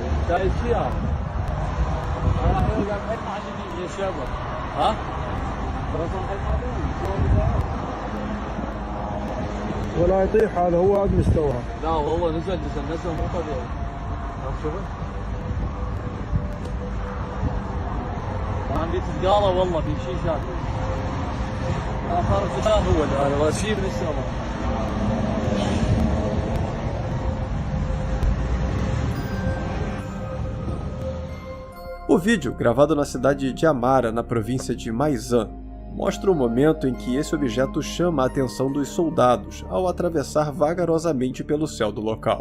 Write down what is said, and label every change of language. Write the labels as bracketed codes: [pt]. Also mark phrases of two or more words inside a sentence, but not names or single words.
[ar] ولا يطيح هذا هو قاعد مستوى. لا هو نزل مو طبيعي. شوفه. عندي تسقاله والله في شيء شاكل. اخر الختام هو هذا شيء من السماء. [pt] O vídeo, gravado na cidade de Amara, na província de Maizan, mostra o momento em que esse objeto chama a atenção dos soldados ao atravessar vagarosamente pelo céu do local.